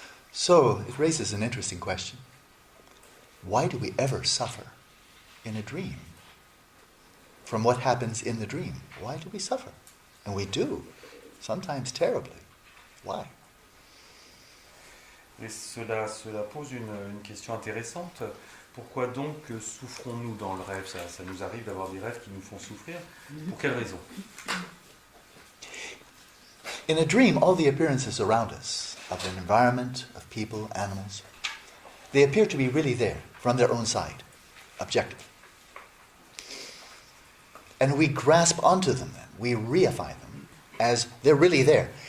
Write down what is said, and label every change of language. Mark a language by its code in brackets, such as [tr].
[en] So it raises an interesting question. Why do we ever suffer in a dream? From what happens in the dream? Why do we suffer? And we do, sometimes terribly. Why? [fr] Et cela pose une question intéressante. Pourquoi donc souffrons-nous dans le rêve? Ça nous arrive d'avoir des rêves qui nous font souffrir. Pour quelle raison? [en] In a dream, all the appearances around us, of an environment, of people, animals, they appear to be really there, from their own side, objective. And we grasp onto them then, we reify them as they're really there.